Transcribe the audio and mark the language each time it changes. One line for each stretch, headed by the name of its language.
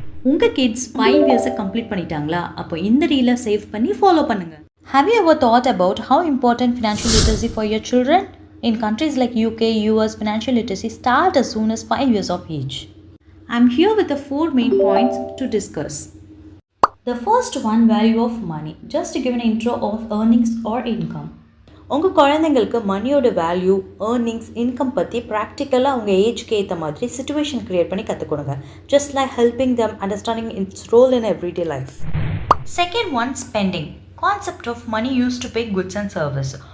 Tamil: உங்கள் kids 5 இயர்ஸை complete பண்ணிட்டாங்களா? அப்போ இந்த ரீலை சேவ் பண்ணி ஃபாலோ பண்ணுங்கள்.
English: Have you ever thought about how important financial literacy for your children? In countries like UK, US, financial literacy starts as soon as 5 years of age. I'm here with the 4 main points to discuss. The first one, value of money. Just to give an intro of earnings or income.
Tamil: உங்கள் குழந்தைங்களுக்கு மணியோட value, earnings, income பற்றி ப்ராக்டிக்கலாக உங்கள் ஏஜ்க்கு ஏற்ற மாதிரி situation create பண்ணி கற்றுக் கொடுங்க.
English: Just like helping them understanding its role in everyday life. Second one, spending. Concept of money use to pay goods and service.